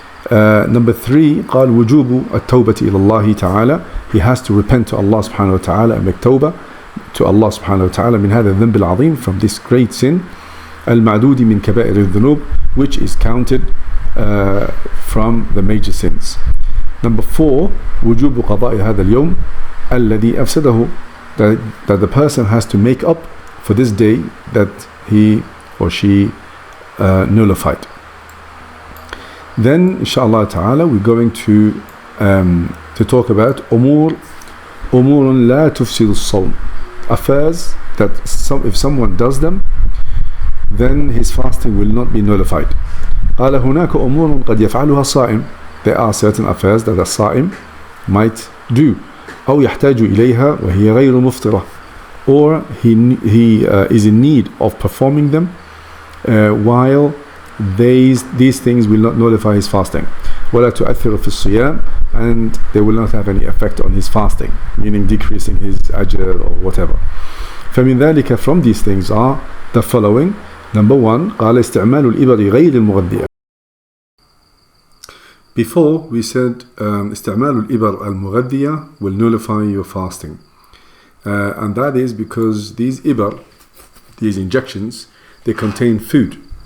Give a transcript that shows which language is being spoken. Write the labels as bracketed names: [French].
[English] Number 3, [Arabic] قال وجوب التوبة إلى الله تعالى. [English] He has to repent to Allah subhanahu wa ta'ala and make tawbah to Allah subhanahu wa ta'ala [Arabic] من هذا الذنب العظيم, [English] from this great sin, [Arabic] المعدود من كبائر الذنوب, [English] which is counted from the major sins. Number 4, [Arabic] وجوب قضاء هذا اليوم الذي أفسده, [English] that the person has to make up for this day that he or she nullified. Then inshallah ta'ala we're going to talk about [Arabic] أمور لا تفسد الصوم, [English] affairs that if someone does them, then his fasting will not be nullified. [Arabic] قال هناك أمور قد يفعلها الصائم. [English] There are certain affairs that a صائم might do. [Arabic] أو يحتاج إليها وهي غير مفطرة, [English] or he is in need of performing them while these things will not nullify his fasting. [Arabic] ولا تؤثر في الصيام, [English] and they will not have any effect on his fasting, meaning decreasing his ajr or whatever. [Arabic] فمن ذلك, [English] from these things are the following. Number 1, [Arabic] قال استعمال الإبر غير المغذية. [English] Before we said [Arabic] استعمال الإبر المغذية [English] will nullify your fasting, and that is because these ibar, these injections, they contain food,